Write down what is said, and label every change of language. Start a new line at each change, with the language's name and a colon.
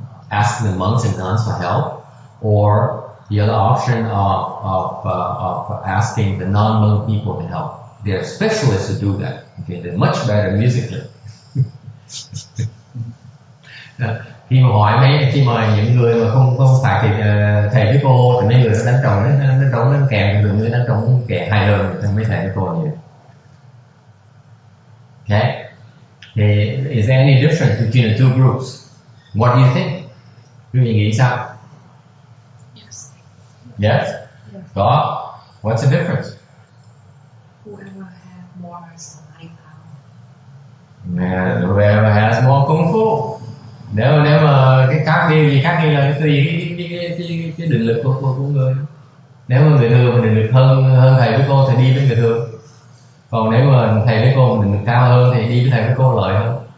English: asking the monks and nuns for help, or the other option of asking the non-monk people to help. There are specialists who do that. Okay, they're much better musically.
Vietnamese: Khi mà những người mà không phải thầy với cô thì mấy người đánh trống đánh kèn, người đánh trống kèn hay hơn thì mấy thầy với cô nhiều.
English: Okay, is there any difference between the two groups? What do you think?
Vietnamese: Quý vị nghĩ sao?
English: Yes. Yes. Có. What's the difference? Whoever has more samadhi power. Yeah, whoever has more công phu.
Vietnamese: Nếu mà cái khác đi là tùy cái định lực của người. Nếu mà người thừa mà định lực hơn thầy với cô thì đi với người thừa. Còn nếu mà thầy với cô định lực cao hơn thì đi với thầy với cô lợi hơn.